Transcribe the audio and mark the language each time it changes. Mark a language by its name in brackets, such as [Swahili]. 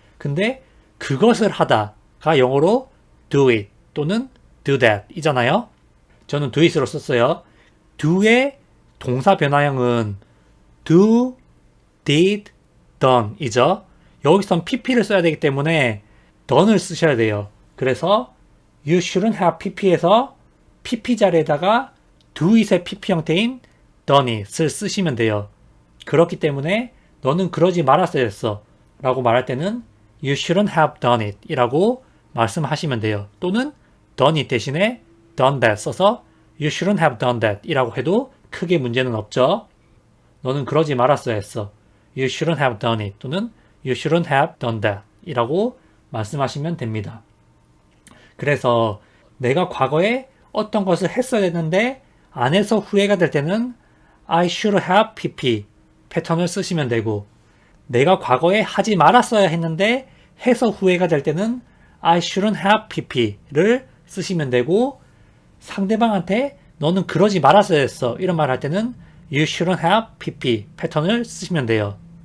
[Korean] 근데 그것을 하다가 영어로 do it 또는 do that 이잖아요. 저는 do it으로 썼어요. do의 동사 변화형은 do, did, done 이죠. 여기선 pp를 써야 되기 때문에 done을 쓰셔야 돼요. 그래서 you shouldn't have pp에서 pp 자리에다가 do it의 pp 형태인 done it을 쓰시면 돼요. 그렇기 때문에 너는 그러지 말았어야 했어 라고 말할 때는 [English] you shouldn't have done it [Korean] 이라고 말씀하시면 돼요. 또는 done it 대신에 done that 써서 [English] you shouldn't have done that [Korean] 이라고 해도 크게 문제는 없죠. 너는 그러지 말았어야 했어. [English] You shouldn't have done it [Korean] 또는 [English] You shouldn't have done that [Korean] 이라고 말씀하시면 됩니다. 그래서 내가 과거에 어떤 것을 했어야 했는데 안 해서 후회가 될 때는 I should have pp 패턴을 쓰시면 되고 내가 과거에 하지 말았어야 했는데 해서 후회가 될 때는 I shouldn't have pp를 쓰시면 되고 상대방한테 너는 그러지 말았어야 했어 이런 말 할 때는 You shouldn't have pp 패턴을 쓰시면 돼요.